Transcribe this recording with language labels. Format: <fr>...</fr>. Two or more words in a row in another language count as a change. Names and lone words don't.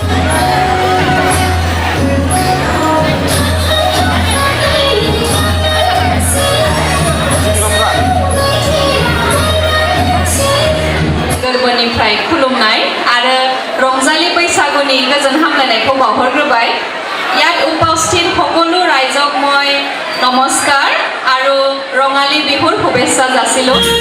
<brx>गोरबोनिफ्राय खुलुमनाय आरो रंजालि बैसागुनि गोजोन हामलायनायखौ बावहरग्रोबाय</brx> <as>ইয়াত উপস্থিত সকলো ৰাইজক মই নমস্কাৰ আৰু ৰঙালী বিহুৰ শুভেচ্ছা যাচিলোঁ</as>